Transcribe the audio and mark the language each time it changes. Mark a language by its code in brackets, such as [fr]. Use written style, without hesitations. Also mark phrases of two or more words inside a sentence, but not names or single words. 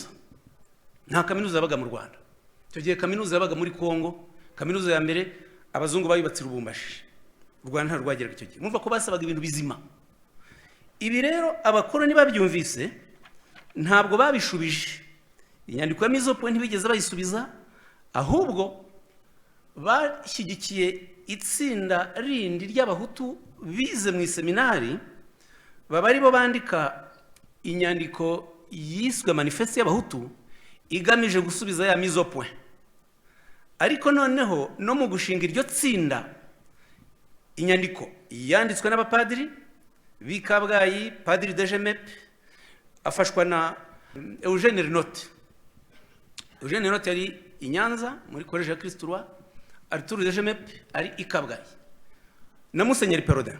[rw] Nta kaminuza yabaga mu Rwanda icyo gihe, kaminuza yabaga muri Kongo. Kaminuza ya mbere abazungu bayubatse Lubumbashi, u Rwanda nta rwageraga icyo gihe. Mumva ko basabaga ibintu bizima. Ibi rero abakoroni babyumvise ntabwo babishubije. Inyandiko ya mise au point ntibigeze bayisubiza, ahubwo bashyigikiye itsinda rindi ry'abahutu bize mu iseminari, baba ari bo bandika inyandiko yiswe manifeste y'abahutu igamije gusubiza ya mise au point. Ariko noneho no mu gushinga iryo tsinda, inyandiko yanditswe n'abapadiri b'i Kabgayi, Padiri Dejemepe afashwa na Eugène Renote. Eugène Renote yari i Nyanza muri Collège ya Kristo Roi, Arthur Dejemepe ari i Kabgayi na Musenyeri Perodin.